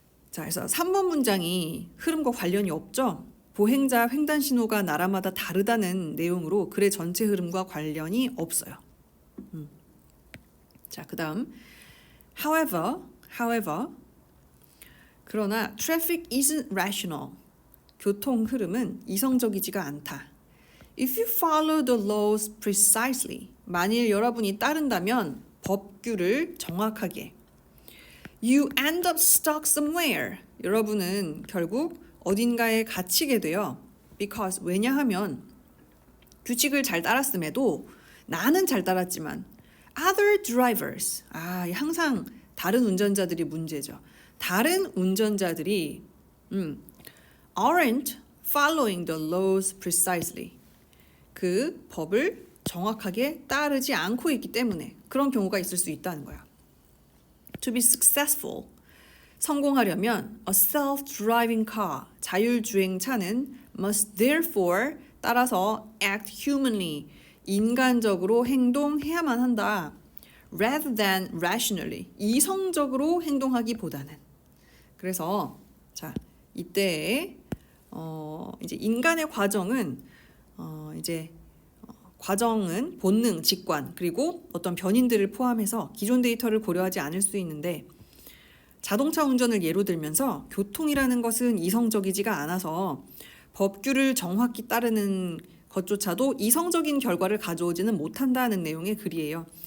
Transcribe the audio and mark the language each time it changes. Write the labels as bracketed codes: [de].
[ko] 자, 그래서 3번 문장이 흐름과 관련이 없죠? 보행자 횡단 신호가 나라마다 다르다는 내용으로 글의 전체 흐름과 관련이 없어요. 자, 그 다음 [en] however 그러나 traffic isn't rational. [ko] 교통 흐름은 이성적이지가 않다. [en] If you follow the laws precisely, [ko] 만일 여러분이 따른다면 법규를 정확하게, [en] you end up stuck somewhere. [ko] 여러분은 결국 어딘가에 갇히게 돼요. Because 왜냐하면 규칙을 잘 따랐음에도 나는 잘 따랐지만 [en] other drivers, [ko] 항상 다른 운전자들이 문제죠. 다른 운전자들이 [en] aren't following the laws precisely. [ko] 그 법을 정확하게 따르지 않고 있기 때문에 그런 경우가 있을 수 있다는 거야. [en] To be successful, [ko] 성공하려면 [en] a self-driving car, 자율주행차는 must therefore, 따라서 act humanly, [ko] 인간적으로 행동해야만 한다. [en] Rather than rationally, [ko] 이성적으로 행동하기보다는. 그래서 자, 이때 이제 인간의 과정은 과정은 본능, 직관, 그리고 어떤 변인들을 포함해서 기존 데이터를 고려하지 않을 수 있는데 자동차 운전을 예로 들면서 교통이라는 것은 이성적이지가 않아서 법규를 정확히 따르는 것조차도 이성적인 결과를 가져오지는 못한다는 내용의 글이에요.